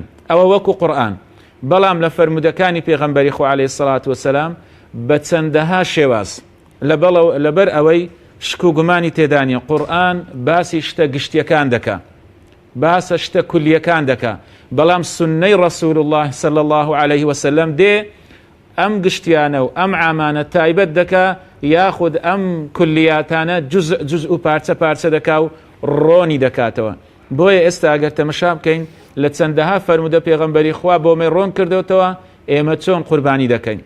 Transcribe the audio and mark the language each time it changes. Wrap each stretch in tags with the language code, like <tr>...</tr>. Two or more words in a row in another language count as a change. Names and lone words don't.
<ckb>ئەوە وەکو قورئان. بەڵام لە فەرمودەکانی پێغەمبەری خوا</ckb> <ar>عەلەیهی سەڵات وسەلام</ar> <ckb>بە چەندەها شێواز لەبەر ئەوەی شک و گومانی تێدانیە قورئان باسی شتە گشتیەکان دەکا باسە شتە کولیەکان دەکا بەڵام سنەی</ckb> <ar>ڕەسوول الله صلی الله عليه وسلم</ar> <ckb>دێ ئەم گشتیانە و ئەم عامانە تایبەت دەکا یاخود ئەم کولیاتانە جزء و پارچە پارچە دەکا و ڕۆنی دەکاتەوە. بۆیە ئێستا ئەگەر تەمەشا بکەین لە چەندەها فەرمودە پێغەمبەری خوا بۆمەی ڕۆن کردوتەوە ئێمە چۆن قوربانی دەکەین.</ckb>